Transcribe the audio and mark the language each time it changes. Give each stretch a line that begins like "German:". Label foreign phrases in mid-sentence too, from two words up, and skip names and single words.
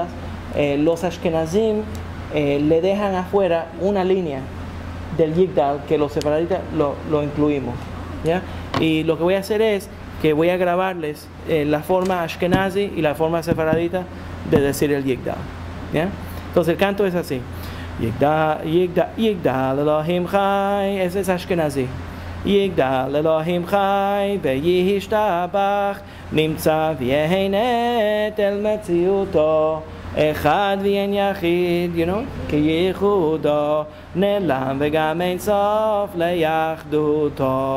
Spanish: Los Ashkenazim le dejan afuera una línea del Yigdal que los sefaraditas lo incluimos, ¿ya? Y lo que voy a hacer es que voy a grabarles la forma Ashkenazi y la forma sefaradita de decir el Yigdal, ¿ya? Entonces el canto es así:
Hebrew: יגדל, יגדל, יגדל אלוהים חי.
Spanish: Ese es Ashkenazi.
Hebrew: יגדל אלוהים חי וישתבח נמצא ואין עת אל מציאותו אחד ואין יחיד, כי ייחודו נעלם וגם אין סוף ליחדותו.